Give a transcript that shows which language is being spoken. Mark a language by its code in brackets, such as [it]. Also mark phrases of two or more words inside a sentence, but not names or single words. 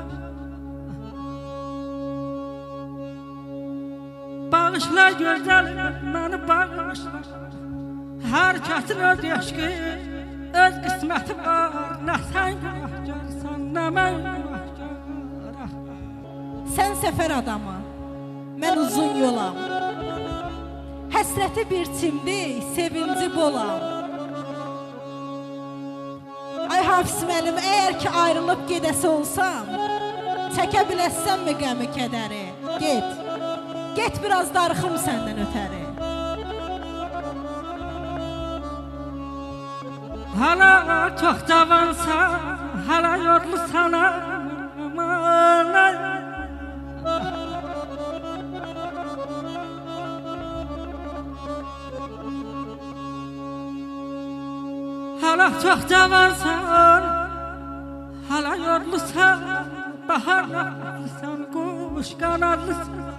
[tr] Bağışla, güzelim, beni bağışla. Herkesin öz eşki, öz kısmeti var. Ne sen günahkarsan, ne ben günahkarım. [az] Sən səfər adamı, mən uzun yolam. Həsrəti bir çimdi, sevinci bolam. Ay Hafiz müəllim, əgər ki ayrılıb gedəsi olsam, çəkə biləssənmi qəmi kədəri? Get, get biraz darıxım səndən ötəri. [tr] Hala çok cavansan, hala yorlusan aman ay. Hala çok cavansan, hala yorlusan, baharlısın, kuş kanadlısın.